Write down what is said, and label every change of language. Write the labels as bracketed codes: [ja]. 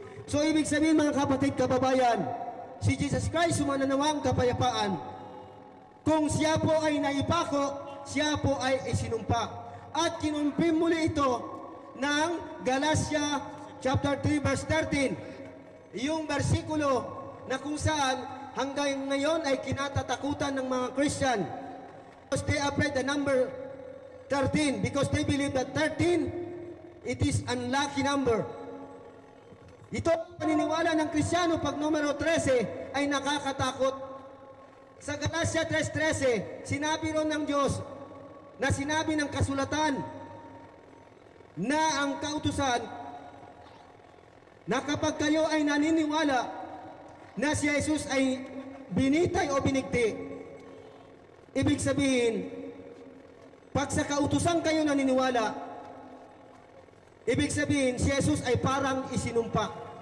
[tl] So ibig sabihin mga kapatid, kababayan, si Jesus Christ sumananawang kapayapaan, kung siya po ay naipako, siya po ay isinumpa. At kinumpim muli ito ng Galatia chapter 3 verse 13. Yung bersikulo na kung saan hanggang ngayon ay kinatatakutan ng mga Christian. [en] Because they afraid the number 13 because they believe that 13, it is unlucky number. [tl] Ito ang paniniwala ng Kristiyano pag numero 13 ay nakakatakot. Sa Galatia 3:13, sinabi ron ng Diyos na sinabi ng kasulatan na ang kautusan na kapag kayo ay naniniwala na si Jesus ay binitay o binigti, ibig sabihin, pag sa kautusan kayo naniniwala, ibig sabihin, si Jesus ay parang isinumpa.